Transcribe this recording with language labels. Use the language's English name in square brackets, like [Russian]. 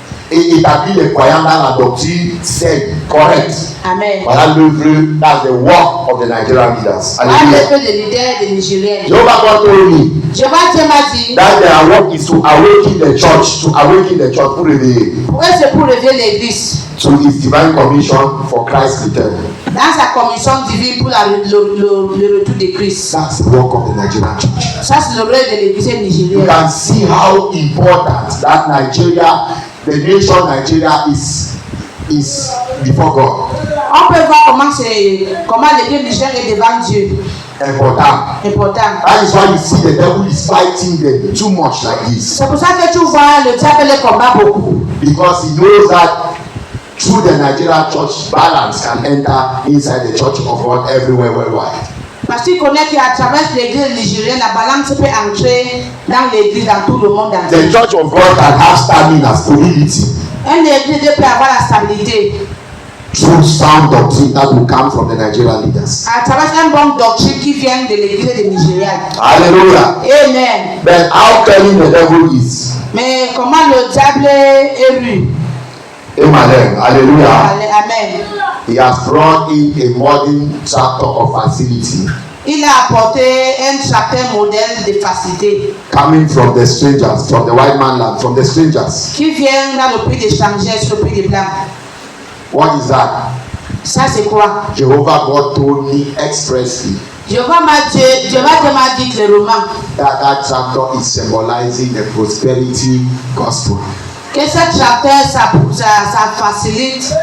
[French] Établir les croyants dans la doctrine saine, correcte. [English] Amen. [French] Voilà l'œuvre, [English] that's the work of the Nigerian leaders. [French] Voilà [English] Hallelujah. [French] l'œuvre des leaders des Nigériens. [English] Jehovah God told me [French] Jéhovah Dieu m'a dit, [English] that their work is to awaken the church, [French] pour réveiller, pour eux c'est pour lever l'Église [English] to its divine commission for Christ's return. [French] dans sa commission divine pour le retour de Christ. [English] That's the work of the Nigerian church. [French] Ça c'est le rôle de l'Église [English] You [French] nigérienne. [English] can see how important that Nigeria, the nation Nigeria is before God. [French] On peut voir comment l'Église nigérienne est devant Dieu. [English] Important. [French] Important. [English] That is why you see the devil is fighting them too much like this. [French] C'est pour ça que tu vois le diable les combat beaucoup. [English] Because he knows that through the Nigerian church, balance can enter inside the church of God everywhere worldwide. [French] Parce qu'il connaît qu'à travers l'Église nigérienne, la balance peut entrer dans l'Église dans tout le monde entier. [English] The church of God can have stamina, stability, [French] Une Église peut avoir la stabilité [English] through sound doctrine that will come from the Nigerian leaders. [French] à travers un bon doctrine qui vient de l'Église des Nigériens. [English] Hallelujah. Amen. Then how cunning the devil is. [French] Mais comment le diable est élu? [English] Amen. Hallelujah. Amen. He has brought in a modern tractor of facility [French] Il a apporté un certain modèle de facilité [English] coming from the strangers, from the white man land, from the strangers. [French] qui vient dans le pays des étrangers sur le pays des blancs. [English] What is that? [French] Ça c'est quoi? [English] Jehovah God told me expressly [French] Jéhovah m'a dit clairement [English] that tractor is symbolizing the prosperity gospel. [French] que cette tracteur ça facilite.